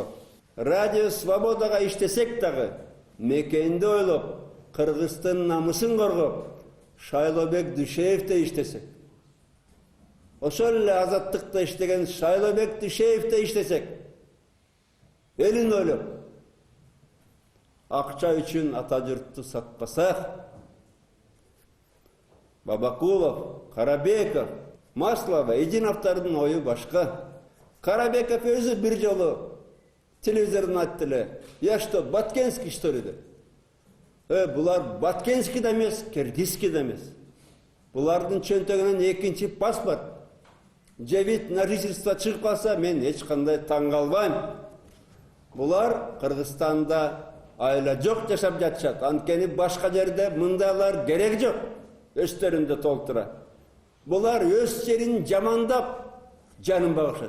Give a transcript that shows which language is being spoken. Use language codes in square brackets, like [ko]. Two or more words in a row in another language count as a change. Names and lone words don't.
[ky] Радио Свободага иштесек дагы, мекенди ойлоп, Кыргыздын намысын коргоп, Шайлообек Дүйшеевде иштесек, ошол эле Азаттыкта иштеген Шайлообек Дүйшеевде иштесек, элин ойлоп, акча үчүн ата журтту сатпасак, Бабакулов, Карабеков, Маслова, Эдиновдордун ою башка. Карабеков өзү бир жолу телевизордон айтты эле, [ru] я что, Баткенский что ли? [ky] Булар Баткенский да эмес, Киргизский да эмес. Булардын чөнтөгүнөн экинчи паспорт, же [ru] вид на жительство [ky] чыгып калса, мен эч кандай таң калбайм. Булар Кыргызстанда айла жок жашап жатышат. Анткени башка жерде мындайлар керек жок. Өстөрүндө толтура. Булар өз жерин жамандап жанын багышат.